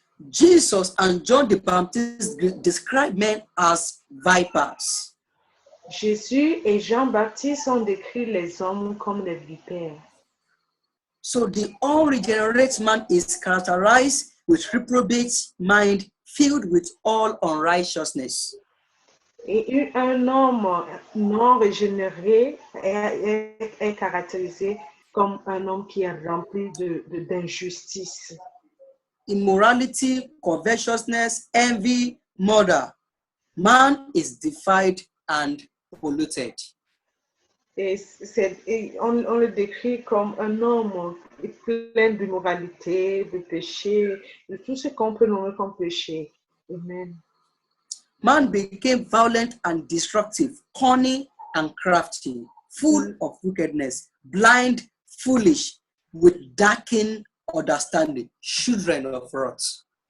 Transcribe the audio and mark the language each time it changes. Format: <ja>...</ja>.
<en>Jesus and John the Baptist describe men as vipers.</en> <fr>Jésus et Jean-Baptiste ont décrit les hommes comme des vipères.</fr> <en>So the unregenerate man is characterized with reprobate mind filled with all unrighteousness.</en> <fr>Et un homme non régénéré est caractérisé comme un homme qui est rempli d'injustice.</fr> <en>Immorality, covetousness, envy, murder. Man is defiled and polluted.</en> <fr>Et on le décrit comme un homme plein d'immoralité, de péché, de tout ce qu'on peut nommer comme péché. Amen.</fr> <en>Man became violent and destructive, cunning and crafty, full of wickedness, blind, foolish, with darkened understanding, children of wrath.</en>